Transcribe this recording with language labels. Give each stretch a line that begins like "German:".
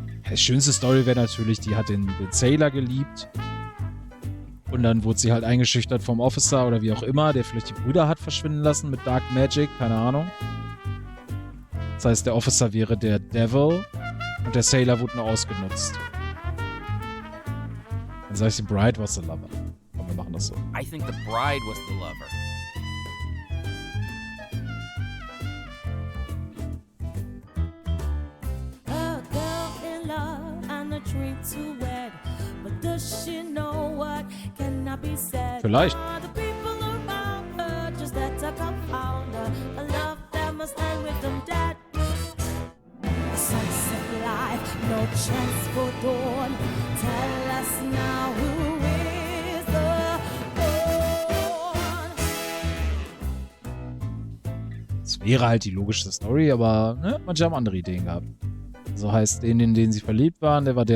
German: Die schönste Story wäre natürlich, die hat den Sailor geliebt. Und dann wurde sie halt eingeschüchtert vom Officer oder wie auch immer, der vielleicht die Brüder hat verschwinden lassen mit Dark Magic, keine Ahnung. Das heißt, der Officer wäre der Devil und der Sailor wurde nur ausgenutzt. Dann sag ich, die Bride
English: was the lover.
German: Komm, wir machen das so.
English: I think the bride was the lover. A girl in love and a dream to wed. But does she know what cannot be said?
German: Vielleicht.
English: Are the people around her just that to confound her? A love that must end with them dead. A sunset life, no chance for dawn. Tell us now who is the born.
German: Das wäre halt die logischste Story, aber ne, manche haben andere Ideen gehabt. So heißt, den, in den sie verliebt waren, der war der